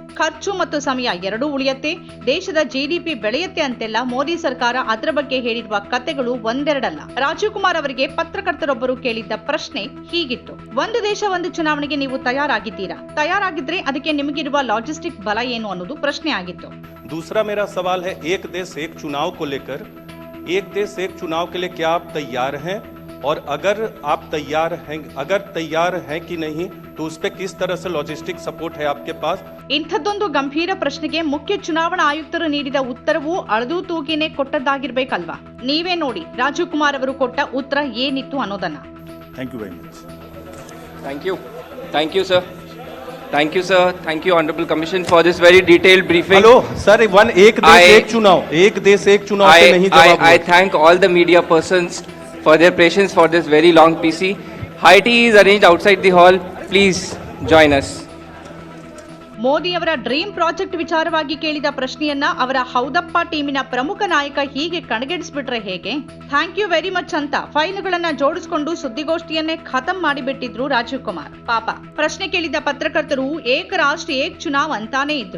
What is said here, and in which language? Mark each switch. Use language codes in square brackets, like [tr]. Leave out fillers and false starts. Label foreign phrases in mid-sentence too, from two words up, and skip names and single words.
[kn] ಖರ್ಚು ಮತ್ತು ಸಮಯ ಎರಡೂ ಉಳಿಯುತ್ತೆ, ದೇಶದ ಜಿಡಿಪಿ ಬೆಳೆಯುತ್ತೆ ಅಂತೆಲ್ಲ ಮೋದಿ ಸರ್ಕಾರ ಅದರ ಬಗ್ಗೆ ಹೇಳಿರುವ ಕತೆಗಳು ಒಂದೆರಡಲ್ಲ. ರಾಜೀವ್ ಕುಮಾರ್ ಅವರಿಗೆ ಪತ್ರಕರ್ತರೊಬ್ಬರು ಕೇಳಿದ್ದ ಪ್ರಶ್ನೆ ಹೀಗಿತ್ತು: ಒಂದು ದೇಶ ಒಂದು ಚುನಾವಣೆಗೆ ನೀವು ತಯಾರಾಗಿದ್ದೀರಾ? ತಯಾರಾಗಿದ್ರೆ ಅದಕ್ಕೆ ನಿಮಗಿರುವ ಲಾಜಿಸ್ಟಿಕ್ ಬಲ ಏನು ಅನ್ನೋದು ಪ್ರಶ್ನೆ ಆಗಿತ್ತು. [hi] दूसरा मेरा सवाल है, एक देश एक चुनाव को लेकर, एक देश एक चुनाव के लिए क्या आप तैयार हैं? और अगर आप तैयार हैं कि नहीं, तो उस पे किस तरह से [en] logistic support [hi] है आपके पास? [kn] ಇಂಥದ್ದೊಂದು ಗಂಭೀರ ಪ್ರಶ್ನೆಗೆ ಮುಖ್ಯ ಚುನಾವಣಾ ಆಯುಕ್ತರು ನೀಡಿದ ಉತ್ತರವು ಅಳದು ತೂಗಿನೇ ಕೊಟ್ಟದ್ದಾಗಿರ್ಬೇಕಲ್ವಾ? ನೀವೇ ನೋಡಿ ರಾಜೀವ್ ಕುಮಾರ್ ಅವರು ಕೊಟ್ಟ ಉತ್ತರ ಏನಿತ್ತು ಅನ್ನೋದನ್ನ. [en] Thank you very much. Thank you, sir. Thank you, sir. Thank you, Honorable Commission, for this very detailed briefing. [hi] हेलो सर, एक देश एक चुनाव से नहीं जवाब. [en] I thank all the media persons for their patience for this very long PC. High tea is arranged outside the hall. Please join us. [kn] ಮೋದಿ ಅವರ [en] dream project [kn] ವಿಚಾರವಾಗಿ ಕೇಳಿದ ಪ್ರಶ್ನೆಯನ್ನ ಅವರ ಹೌದಪ್ಪ ಟೀಮಿನ ಪ್ರಮುಖ ನಾಯಕ ಹೀಗೆ ಕಣಗೆಡಿಸ್ಬಿಟ್ರೆ ಹೇಗೆ? [en] Thank you very much [kn] ಅಂತ ಫೈಲ್ಗಳನ್ನ ಜೋಡಿಸಿಕೊಂಡು ಸುದ್ದಿಗೋಷ್ಠಿಯನ್ನೇ ಖತಮ್ ಮಾಡಿಬಿಟ್ಟಿದ್ರು ರಾಜೀವ್ ಕುಮಾರ್. ಪಾಪ ಪ್ರಶ್ನೆ ಕೇಳಿದ ಪತ್ರಕರ್ತರು [hi] एक राष्ट्र एक चुनाव [kn] ಅಂತಾನೆ ಇದ್ರು.